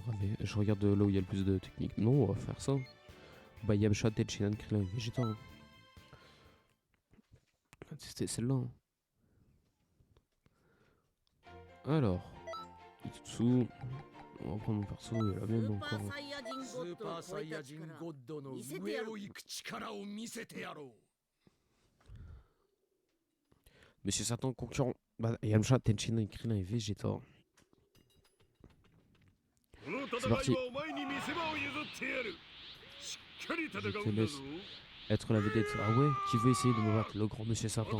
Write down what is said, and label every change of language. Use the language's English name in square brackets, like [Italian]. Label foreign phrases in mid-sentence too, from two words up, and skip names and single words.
[French] Allez, je regarde là où il y a le plus de techniques. Non, on va faire ça. Bah, Yamcha, Tenshinhan, Krillin, Vegeta. Hein. C'était celle-là. Hein. Alors, Itutsu. On va prendre mon perso, il a même encore. [Japanese] スーパーサイヤ人ゴッドの上を行く力を見せてやろう。 [French] Monsieur Satan, concurrent. Bah, Yamcha, Tenshinhan, Krillin et Vegeta. C'est parti. Je te laisse être la vedette. Ah ouais? Qui veut essayer de me battre? Le grand Monsieur Satan.